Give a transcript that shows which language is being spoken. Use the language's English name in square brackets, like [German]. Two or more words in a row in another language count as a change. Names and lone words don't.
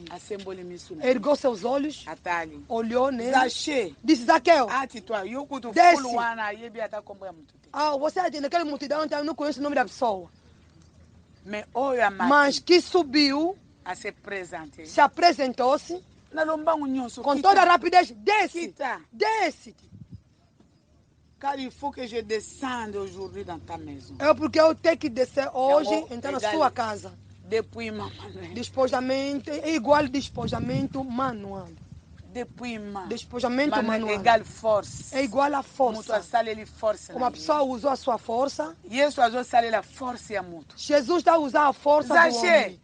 [Portuguese] Ergou seus olhos, olhou nele, disse: Zaqueu, desce. Você naquela multidão, então eu não conheço o nome da pessoa. Mas que subiu, se apresentou-se, com toda a rapidez: desce, desce. [French] Car il faut que je descende aujourd'hui dans ta maison. [Portuguese] É porque eu tenho que descer hoje, entrar na sua casa. Despojamento é igual despojamento manual. Despojamento manual igual força. É igual a força. Como a pessoa usou a sua força, Jesus está a usar a força do homem.